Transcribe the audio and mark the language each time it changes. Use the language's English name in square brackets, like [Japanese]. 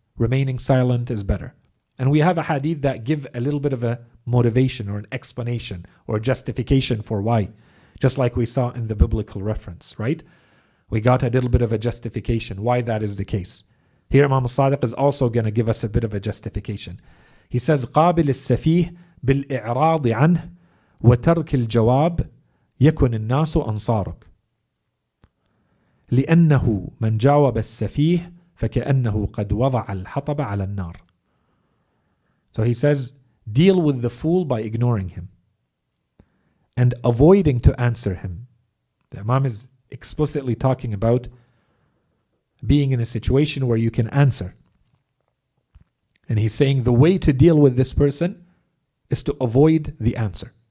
[English] Remaining silent is better. And we have a hadith that give a little bit of a motivation or an explanation or justification for why. Just like we saw in the biblical reference, right? We got a little bit of a justification why that is the case. Here Imam al-Sadiq is also going to give us a bit of a justification. He says, [Arabic] قابل السفيه بالإعراض عنه وترك الجواب يكن الناس أنصارك. لأنه من جاوب السفيه فكأنه قد وضع الحطب على النار. [English] So he says, deal with the fool by ignoring him and avoiding to answer him. The Imam is explicitly talking about being in a situation where you can answer. And he's saying the way to deal with this person is to avoid the answer.